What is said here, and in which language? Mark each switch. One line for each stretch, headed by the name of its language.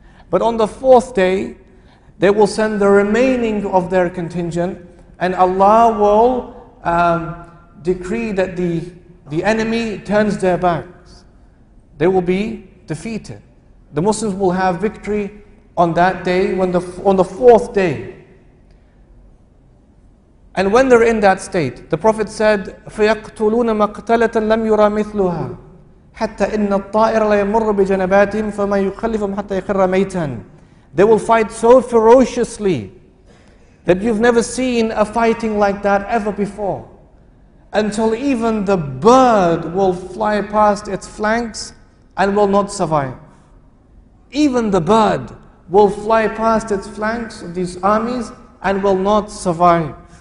English: But on the fourth day, they will send the remaining of their contingent, and Allah will decree that the enemy turns their backs. They will be defeated. The Muslims will have victory on that day, on the fourth day. And when they're in that state, the Prophet said,
Arabic: فَيَقْتُلُونَ مَقْتَلَةً لَمْ يُرَى مِثْلُهَا حَتَّى إِنَّ الطَّائِرَ لَيَمُرُّ بِجَنَبَاتِهِمْ فَمَا يُخَلِّفُهُمْ حَتَّى يَخِرَّ مَيْتًا.
English: They will fight so ferociously that you've never seen a fighting like that ever before, until even the bird will fly past its flanks and will not survive. Even the bird will fly past its flanks of these armies and will not survive.